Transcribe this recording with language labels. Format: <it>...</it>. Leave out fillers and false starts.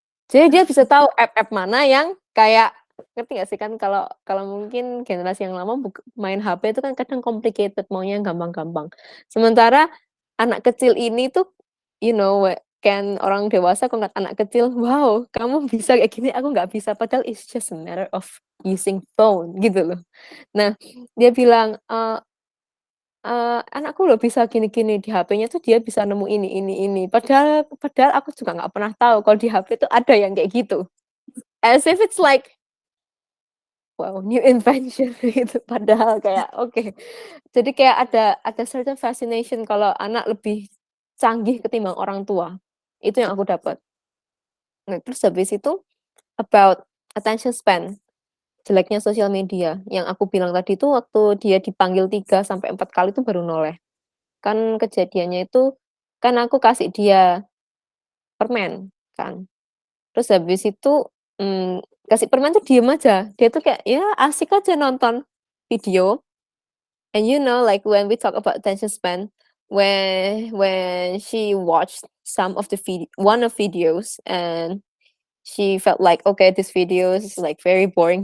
<id>Jadi dia bisa tahu app-app mana yang kayak ngerti nggak sih kan kalau kalau mungkin generasi yang lama main HP itu kan kadang complicated, maunya yang gampang-gampang. Sementara anak kecil ini tuh,</id> <en>you know,</en> <id>Kan orang dewasa kalau ngeliat anak kecil, wow, kamu bisa kayak gini, aku nggak bisa. Padahal</id> <en>it's just a matter of using phone</en> <id>gitu loh. Nah, dia bilang, anakku loh bisa gini-gini di HP-nya tuh dia bisa nemu ini. Padahal padahal aku juga nggak pernah tahu kalau di HP tuh ada yang kayak gitu.</id> <en>As if it's like, wow, new invention</en> <id>gitu. Padahal kayak oke. Jadi kayak ada</id> <en>certain fascination</en> <id>kalau anak lebih canggih ketimbang orang tua. Itu yang aku dapat. Nah, terus habis itu</id> <en>about attention span,</en> <id>jeleknya sosial media. Yang aku bilang tadi itu waktu dia dipanggil 3 sampai 4 kali itu baru noleh. Kan kejadiannya itu, kan aku kasih dia permen kan, terus habis itu, kasih permen tuh diem aja, dia tuh kayak, ya asik aja nonton video.</id> <en>And you know, like when we talk about attention span, when she watched some of the one of videos and she felt like, "Okay, this video is like very boring."</en>